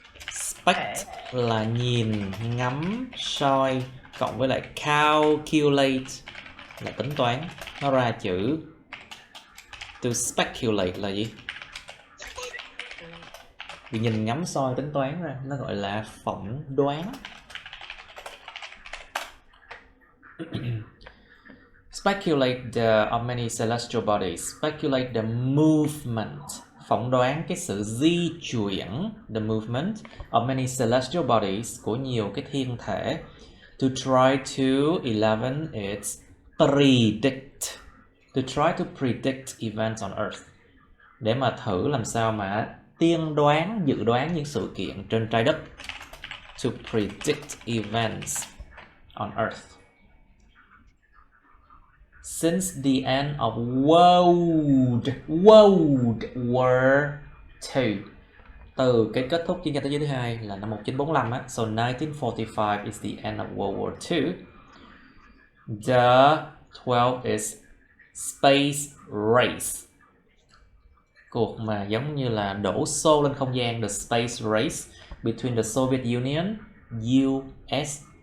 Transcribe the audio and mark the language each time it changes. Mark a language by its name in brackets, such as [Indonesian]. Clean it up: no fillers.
[Vietnamese] Spect là nhìn, ngắm, soi, cộng với lại calculate là tính toán. Nó ra chữ to speculate là gì? Vì nhìn, ngắm, soi, tính toán ra, nó gọi là phỏng đoán. [English] Speculate of many celestial bodies. Speculate the movement. [Vietnamese] Phỏng đoán cái sự di chuyển, [English] the movement of many celestial bodies, [Vietnamese] của nhiều cái thiên thể. [English] To try to 11 it's predict. To try to predict events on Earth. [Vietnamese] Để mà thử làm sao mà tiên đoán, dự đoán những sự kiện trên trái đất. [English] To predict events on Earth. Since the end of World War II, [Vietnamese] từ cái kết thúc chiến tranh thế giới thứ hai là năm 1945 á, [English] so 1945 is the end of World War II. The 12 is space race, [Vietnamese] cuộc mà giống như là đổ xô lên không gian, [English] the space race between the Soviet Union, USSR.